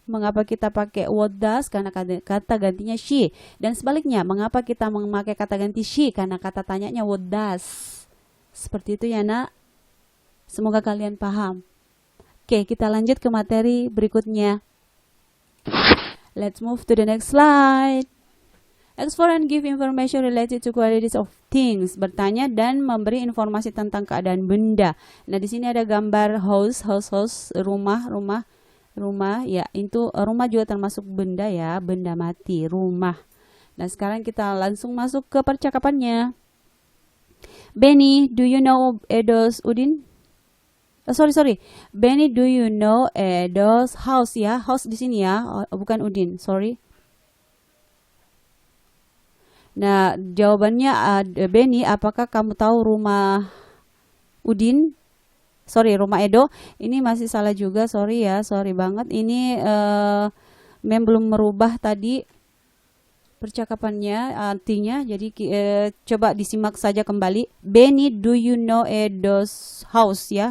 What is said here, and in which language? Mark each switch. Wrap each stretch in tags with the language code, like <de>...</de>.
<id>Mengapa kita pakai what does? Karena kata gantinya she. Dan sebaliknya, mengapa kita memakai kata ganti she? Karena kata tanyanya what does. Seperti itu ya nak. Semoga kalian paham. Oke, kita lanjut ke materi berikutnya.</id> <en>Let's move to the next slide. Explore and give information related to qualities of things.</en> <id>Bertanya dan memberi informasi tentang keadaan benda. Nah, di sini ada gambar house, rumah. Ya, itu rumah juga termasuk benda ya, benda mati, rumah. Nah, sekarang kita langsung masuk ke percakapannya.</id> <en>Benny, do you know Edo's Udin? Sorry. Benny, do you know Edo's house ya?</en> <id>House di sini ya, bukan Udin. Sorry. Nah, jawabannya Benny, apakah kamu tahu rumah Udin? Sorry, rumah Edo. Ini masih salah juga, sorry ya, sorry banget. Ini Mem belum merubah tadi percakapannya, artinya. Jadi coba disimak saja kembali.</id> <en>Benny, do you know Edo's house ya?</en>